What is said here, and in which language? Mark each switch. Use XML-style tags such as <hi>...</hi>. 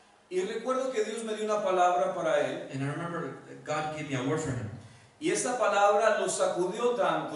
<es>Y recuerdo que Dios me dio una palabra para él.</es> <en>And I remember that God gave me a word for him.</en> <es>Y esta palabra lo sacudió tanto</es>